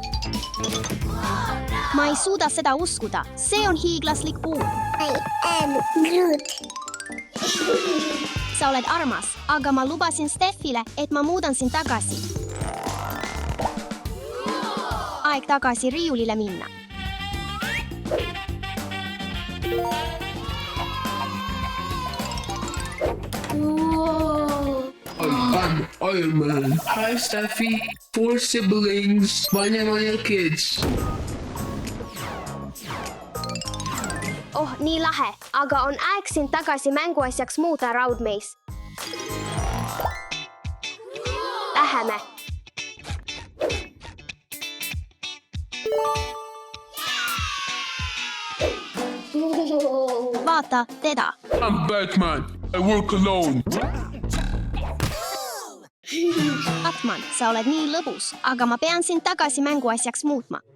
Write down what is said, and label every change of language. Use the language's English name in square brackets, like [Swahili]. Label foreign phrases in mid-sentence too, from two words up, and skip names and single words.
[Estonian] Ma ei suuda seda uskuda. See on hiiglaslik puu. [English] I am Groot. [Estonian] Sa oled armas, aga ma lubasin Steffile, et ma muudan sind tagasi. Aeg tagasi riiulile minna. [English] I'm Iron Man. Hi, Steffi. 4 siblings. Manya kids. [Estonian] Oh, nii lahe, aga on aeg sind tagasi mänguasjaks muuta, Raudmeis. Läheme. Vaata teda. [English] I'm Batman. I work alone. [Estonian] Batman, sa oled nii lõbus, aga ma pean sind tagasi mänguasjaks muutma.